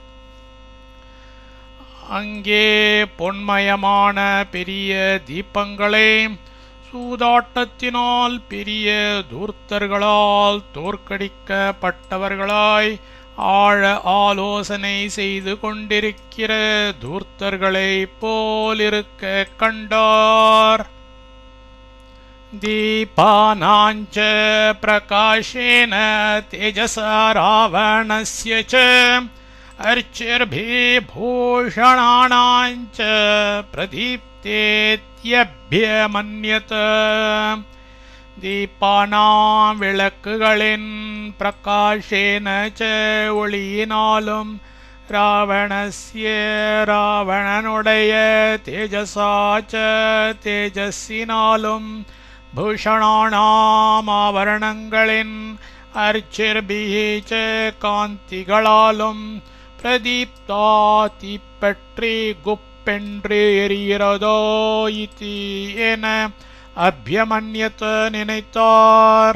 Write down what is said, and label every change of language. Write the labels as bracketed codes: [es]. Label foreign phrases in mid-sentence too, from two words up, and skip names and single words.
[ta] அங்கே பொன்மயமான பெரிய தீபங்களை சூதாட்டத்தினால் பெரிய தூர்த்தர்களால் தோற்கடிக்கப்பட்டவர்களாய் ஆழ ஆலோசனை செய்து கொண்டிருக்கிற தூர்த்தர்களை போலிருக்க கண்டார். [sa] दीपानां च प्रकाशेन तेजसा रावणस्य च अर्चिर्भिः भूषणानाञ्च பிரதீப்தேத்யப்யமன்யத. தீபானாம் விளக்குகளின் प्रकाशेन च ஒளியினாலும் ராவணஸ்ய ராவணனுடைய तेजसा च தேஜஸினாலும் பூஷணானாம் ஆவரணங்களின் अर्चिर्भिः च காந்திகளாலும் பிரதீப்தா [ta] தீப்பற்றி குப்பென்று எரிகிறதோ [sa] இதி என அபியமன்யத நினைத்தார்.